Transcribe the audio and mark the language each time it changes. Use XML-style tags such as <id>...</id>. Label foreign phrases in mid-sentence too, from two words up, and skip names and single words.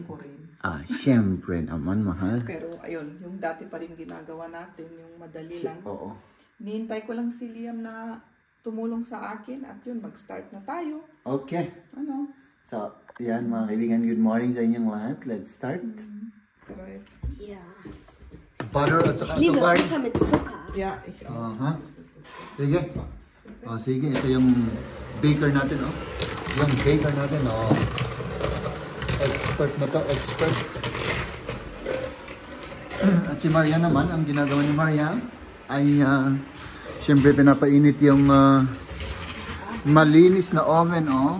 <tl>kainin ko rin. Syempre naman, mahal. Pero ayun, yung dati pa rin ginagawa natin, yung madali lang. Oo. Nihintay ko lang si Liam na tumulong sa akin at yun, mag-start na tayo. Okay. Ano? So, yan mga kaibigan,</tl> <en>good morning</en> <tl>sa inyong lahat.</tl> <en>Let's start. Right.</en> <de>Ja.</de> <tl>Butter at saka</tl> <de>Liebe</de> <tl>sukar.</tl> <de>Butter mit Zucker. Yeah, ich</de> <tl>Sige. Sige, ito yung baker natin, oh. Yung baker natin, oh. Expert na to, expert. At si Maria naman, ang ginagawa ni Maria ay siyempre pinapainit yung malinis na oven, oh.</tl>